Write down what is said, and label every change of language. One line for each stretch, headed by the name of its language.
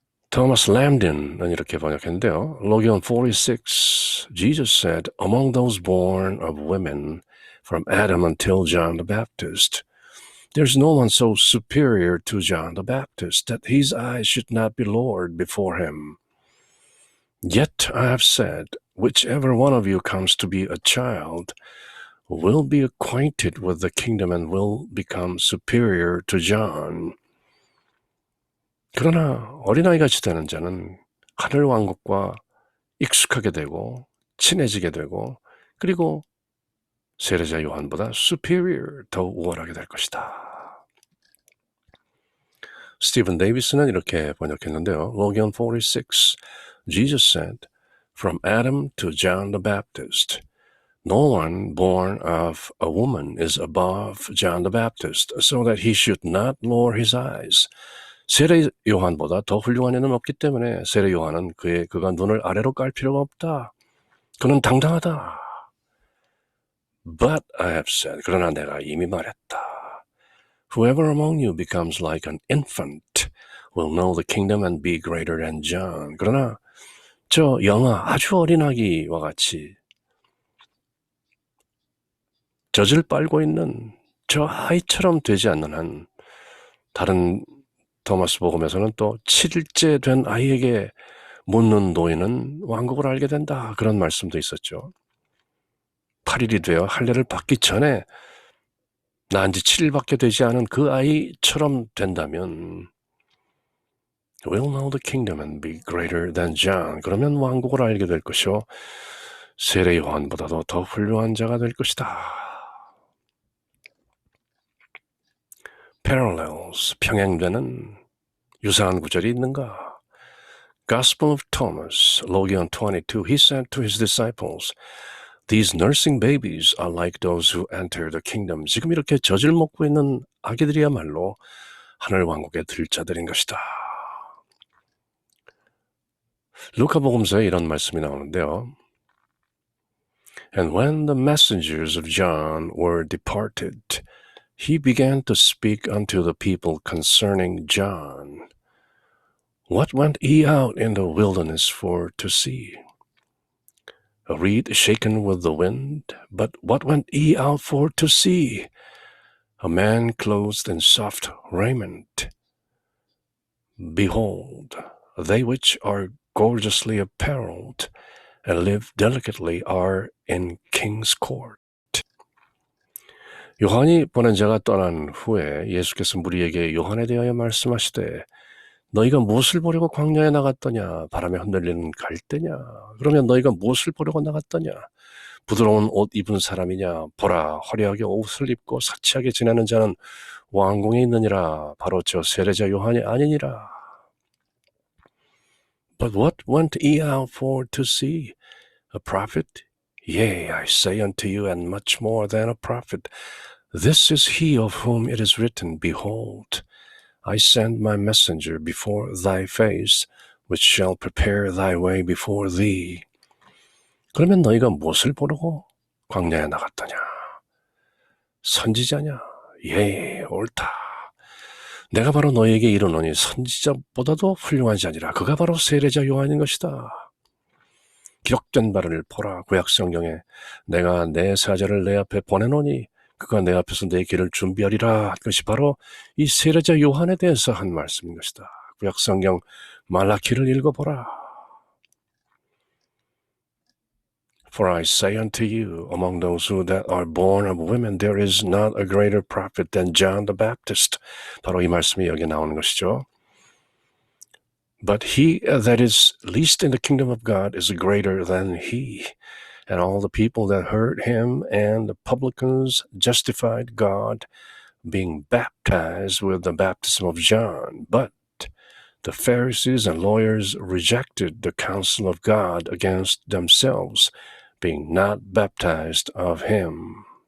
Korean: 토마스 램딘은 이렇게 번역했는데요.
English: Logion 46, Jesus said, Among those born of women, from Adam until John the Baptist, there's no one so superior to John the Baptist that his eyes should not be lowered before him. Yet I have said, whichever one of you comes to be a child will be acquainted with the kingdom and will become superior to John.
Korean: 그러나 어린아이같이 되는 자는 하늘 왕국과 익숙하게 되고 친해지게 되고 그리고 세례자 요한보다 superior, 더 우월하게 될 것이다. 스티븐 데이비스는 이렇게 번역했는데요.
English: Logion 46, Jesus said, From Adam to John the Baptist, no one born of a woman is above John the Baptist, so that he should not lower his eyes.
Korean: 세례 요한보다 더 훌륭한 이는 없기 때문에 세례 요한은 그가 눈을 아래로 깔 필요가 없다. 그는 당당하다.
English: But I have said,
Korean: 그러나 내가 이미 말했다.
English: Whoever among you becomes like an infant will know the kingdom and be greater than John.
Korean: 그러나 저 영아, 아주 어린 아기와 같이 젖을 빨고 있는 저 아이처럼 되지 않는 한 다른 토마스 복음에서는 또 7일째 된 아이에게 묻는 노인은 왕국을 알게 된다. 그런 말씀도 있었죠. 8일이 되어 할례를 받기 전에 난 지 7일밖에 되지 않은 그 아이처럼 된다면
English: will know the kingdom and be greater than John.
Korean: 그러면 왕국을 알게 될 것이요. 세례 요한보다도 더 훌륭한 자가 될 것이다. parallels, 평행되는 유사한 구절이 있는가?
English: Gospel of Thomas, Logion 22, he said to his disciples, These nursing babies are like those who enter the kingdom.
Korean: 지금 이렇게 젖을 먹고 있는 아기들이야말로 하늘 왕국에 들 자들인 것이다. 루카복음서에 이런 말씀이 나오는데요.
English: And when the messengers of John were departed, he began to speak unto the people concerning John. What went he out in the wilderness for to see? A reed shaken with the wind? But what went he out for to see? A man clothed in soft raiment. Behold, they which are gorgeously apparelled and live delicately are in king's court.
Korean: 요한이 보낸 자가 떠난 후에 예수께서 무리에게 요한에 대하여 말씀하시되 너희가 무엇을 보려고 광야에 나갔더냐? 바람에 흔들리는 갈대냐? 그러면 너희가 무엇을 보려고 나갔더냐? 부드러운 옷 입은 사람이냐? 보라, 화려하게 옷을 입고 사치하게 지내는 자는 왕궁에 있느니라. 바로 저 세례자 요한이 아니니라.
English: But what went ye out for to see? A prophet? Yea, I say unto you, and much more than a prophet. This is he of whom it is written, Behold, I send my messenger before thy face, which shall prepare thy way before thee.
Korean: 그러면 너희가 무엇을 보려고 광야에 나갔더냐? 선지자냐? 예, 옳다. 내가 바로 너희에게 이르노니 선지자보다도 훌륭한 자니라. 그가 바로 세례자 요한인 것이다. 기록된 바를 보라. 구약 성경에 내가 내 사자를 내 앞에 보내노니 그가 내 앞에서 내 길을 준비하리라. 그것이 바로 이 세례자 요한에 대해서 한 말씀인 것이다. 구약 성경 말라키를 읽어보라.
English: For I say unto you, among those who that are born of women, there is not a greater prophet than John the Baptist.
Korean: 바로 이 말씀이 여기 나오는 것이죠.
English: But he that is least in the kingdom of God is greater than he. And all the people that heard him and the publicans justified God, being baptized with the baptism of John. But the Pharisees and lawyers rejected the counsel of God against themselves, being not baptized of him.